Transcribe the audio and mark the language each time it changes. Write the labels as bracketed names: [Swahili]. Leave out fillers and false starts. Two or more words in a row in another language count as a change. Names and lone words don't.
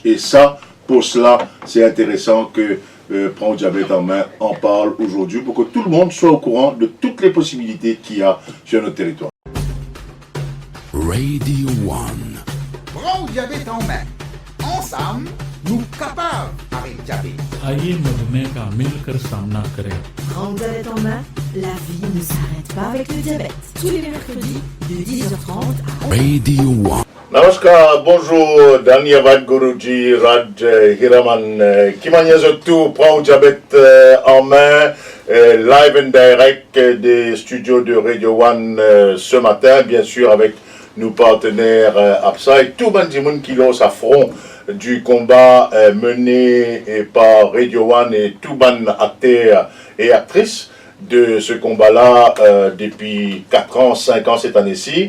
[French] Et ça, pour cela, c'est intéressant que Prends le diabète en main en parle aujourd'hui pour que tout le monde soit au courant de toutes les possibilités qu'il y a sur notre territoire. Radio One. Prends le diabète en main. Ensemble, nous capables avec le diabète. [Hindi] आइए मधुमेह का मिलकर सामना करें। [French] Prends le diabète en main, la vie ne s'arrête pas avec le diabète. Tous les mercredis de 10h30 à 11h. Radio One. Namaskar, bonjour, [Hindi] Dhanyavad Guruji, [French] Raj Hiraman, Kimanyazotu, prend le diabète en main, [English] live and direct [French] des studios de Radio One ce matin, bien sûr avec nos partenaires APSA et tout Bandimoun qui lance à front du combat mené par Radio One et tout ban acteurs et actrices de ce combat-là depuis 4 ans, 5 ans cette année-ci.